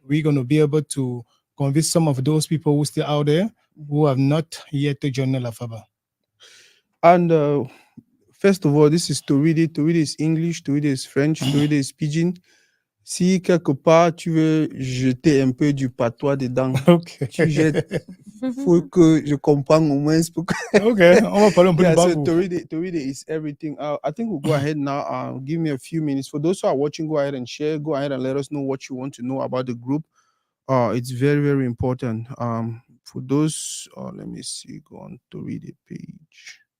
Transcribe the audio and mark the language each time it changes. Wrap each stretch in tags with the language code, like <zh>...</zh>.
<en>we're going to be able to convince some of those people who still out there Mhm. who have not yet joined LAFABA. And first of all, this is Toride. Toride is English, Toride is French, Toride is Pidgin.</en> <fr>Si quelque part tu veux jeter un peu du patois dedans,</fr> <en>Okay.</en> <fr>tu jettes. Faut que je comprenne au moins pour que... Okay, on va parler un peu du</fr> <en>Yeah, so</en> <fr>bagout.</fr> <en>Toride is everything. I think we'll go ahead now. Give me a few minutes. For those who are watching, go ahead and share. Go ahead and let us know what you want to know about the group. It's very, very important. For those, let me see, go on Toride page.</en>